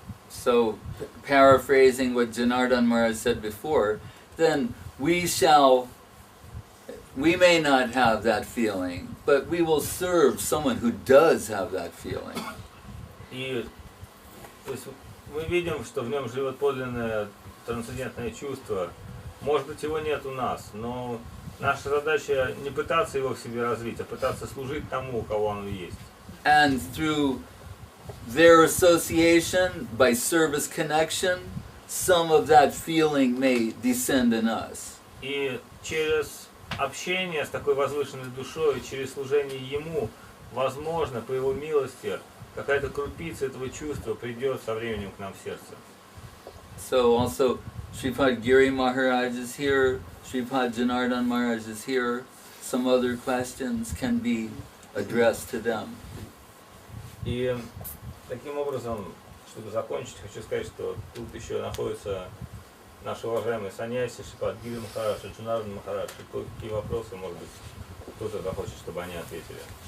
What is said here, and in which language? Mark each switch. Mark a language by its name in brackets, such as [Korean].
[English] So, paraphrasing what Janardhan Maharaj said before, then we may not have that feeling, but we will serve someone who does have that feeling. [Russian] И то есть мы видим, что в нем живет подлинное трансцендентное чувство. Может быть, его нет у нас, но наша задача не пытаться его в себе развить, а пытаться служить тому, у кого оно есть. [English] And through their association, by service connection, some of that feeling may descend in us. [Russian] И через общение с такой возвышенной душой, через служение ему, возможно, по его милости, какая-то крупица этого чувства придет со временем к нам в сердце. [English] So also, Sripad Giri Maharaj is here, Sripad Janardhan Maharaj is here. Some other questions can be addressed to them. [Russian] И таким образом, чтобы закончить, хочу сказать, что тут еще находятся наши уважаемые саньяси, Шрипад Гири Махарадж, Джанардхан Махарадж. И какие вопросы, может быть, кто-то захочет, чтобы они ответили.